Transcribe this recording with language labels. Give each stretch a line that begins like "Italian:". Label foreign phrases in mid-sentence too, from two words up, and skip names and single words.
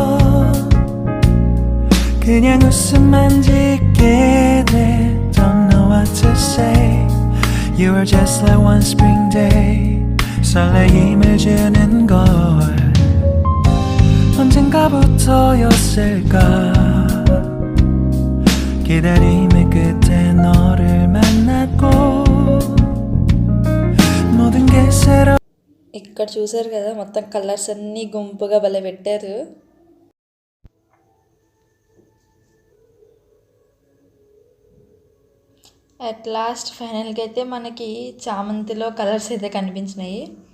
Korean: 그냥 웃음만 짓게 돼.
English: Don't know what to say. You were just like one spring day.
Korean: 설레임을 주는 걸 언젠가부터였을까. 기다림의 끝에 너를 만났고 모든 게 새로.
Telugu: ఇక్కడ చూసారు కదా, మొత్తం కలర్స్ అన్నీ గుంపుగా భలే పెట్టారు.
English: at last
Telugu: ఫైనల్గా అయితే మనకి చామంతిలో కలర్స్ అయితే కనిపించినాయి.